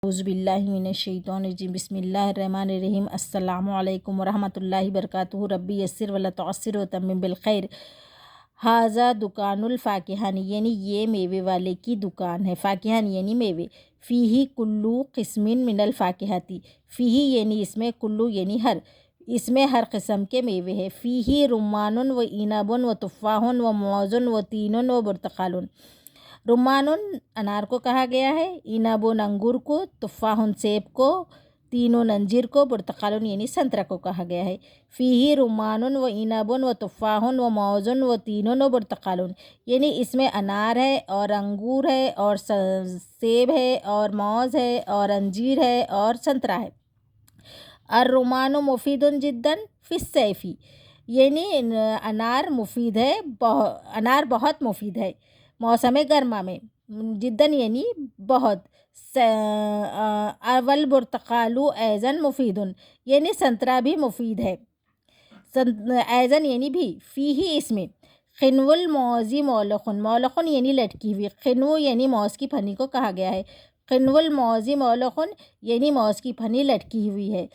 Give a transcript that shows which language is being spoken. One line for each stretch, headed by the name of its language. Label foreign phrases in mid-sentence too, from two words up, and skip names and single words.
Arabic: اعوذ باللہ من الشیطان الرجیم بسم اللہ الرحمن الرحیم السلام علیکم ورحمۃ اللہ وبرکاتہ ربی یسر ولا تعسر وتمم بالخیر۔ ھذا دکان الفاکہہ
Urdu: یعنی یہ میوے والے کی دکان ہے، فاکہہ یعنی میوے،
Arabic: فیہ کلو قسم من الفاکہۃ،
Urdu: فیہ یعنی اس میں، کلو یعنی ہر، اس میں ہر قسم کے میوے ہیں۔
Arabic: فیہ رمان و عنب و تفاح و موز و تین و برتقال۔
Urdu: رمان انار کو کہا گیا ہے، عنب انگور کو، تفاح سیب کو، تین انجیر کو، برتقال یعنی سنترا کو کہا گیا ہے۔
Arabic: فیہ رمان و عنب و تفاح و موز و تین و برتقال
Urdu: یعنی اس میں انار ہے اور انگور ہے اور سیب ہے اور موز ہے اور انجیر ہے اور سنترا ہے۔
Arabic: الرمان مفید جدا فی الصیف
Urdu: یعنی انار مفید ہے، انار بہت مفید ہے موسم گرما میں، جداً یعنی بہت،
Arabic: والبرتقال ایضاً مفید
Urdu: یعنی سنترا بھی مفید ہے، ایضاً یعنی بھی، فیہ اس میں،
Arabic: خنو الموز مولخ،
Urdu: مولخ یعنی لٹکی ہوئی، خنو یعنی موز کی پھلی کو کہا گیا ہے،
Arabic: خنو الموز مولخ
Urdu: یعنی موز کی پھلی لٹکی ہوئی ہے۔